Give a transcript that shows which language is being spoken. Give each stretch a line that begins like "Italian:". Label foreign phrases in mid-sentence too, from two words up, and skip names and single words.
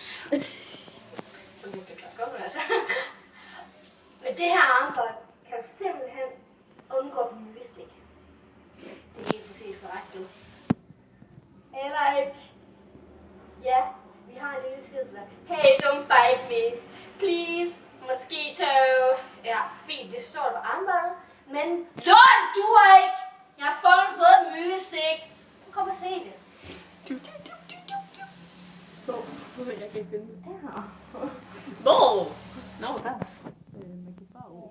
Danish: Som det kan godt komme, altså. Men det her armbånd kan du simpelthen undgå myggestik. Det er helt præcis korrekt, du. Eller ikke. Ja, vi har en lille skid, der.
English: Hey, don't bite me. Please, mosquito.
Danish: Ja, fint, det står der på armbåndet. Men lån duer ikke. Jeg har fået et myggestik. Kom og se det. Jeg kan ikke finde det. Der. Hvor? Nå, der. Man kan bare over.